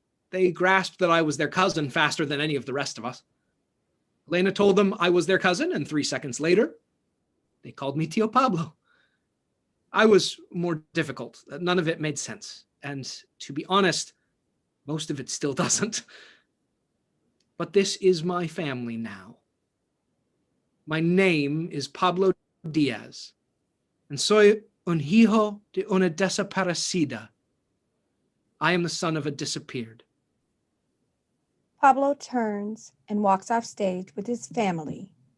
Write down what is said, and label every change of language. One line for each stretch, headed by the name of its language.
English: They grasped that I was their cousin faster than any of the rest of us. Elena told them I was their cousin, and 3 seconds later, they called me Tio Pablo. I was more difficult. None of it made sense. And to be honest, most of it still doesn't. But this is my family now. My name is Pablo Diaz, and
Spanish: soy un hijo de una desaparecida.
English: I am the son of a disappeared. Pablo turns and walks off stage with his family.